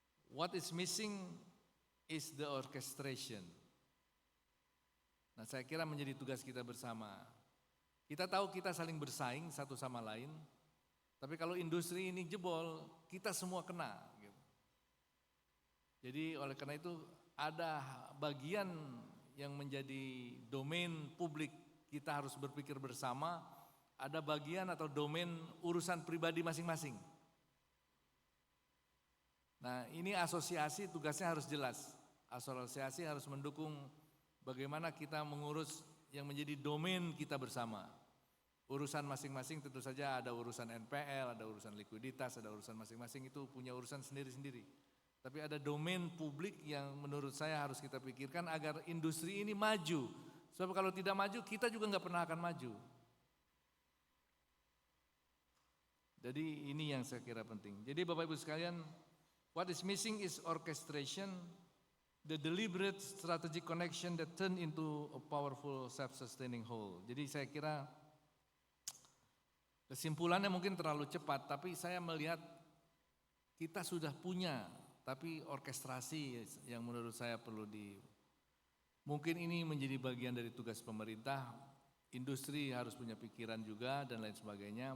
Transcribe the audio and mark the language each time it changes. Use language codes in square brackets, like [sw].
[en] What is missing is the orchestration. [id] Nah, saya kira menjadi tugas kita bersama. Kita tahu kita saling bersaing satu sama lain, tapi kalau industri ini jebol, kita semua kena. Gitu. Jadi oleh karena itu ada bagian yang menjadi domain publik, kita harus berpikir bersama, ada bagian atau domain urusan pribadi masing-masing. Nah, ini asosiasi tugasnya harus jelas. Asosiasi harus mendukung bagaimana kita mengurus yang menjadi domain kita bersama. Urusan masing-masing tentu saja ada urusan NPL, ada urusan likuiditas, ada urusan masing-masing itu punya urusan sendiri-sendiri. Tapi ada domain publik yang menurut saya harus kita pikirkan agar industri ini maju. Sebab kalau tidak maju kita juga nggak pernah akan maju. Jadi ini yang saya kira penting. Jadi Bapak Ibu sekalian, [en] what is missing is orchestration, the deliberate strategic connection that turn into a powerful self-sustaining whole. [id] Jadi saya kira kesimpulannya mungkin terlalu cepat, tapi saya melihat kita sudah punya, tapi orkestrasi yang menurut saya perlu mungkin ini menjadi bagian dari tugas pemerintah, industri harus punya pikiran juga dan lain sebagainya.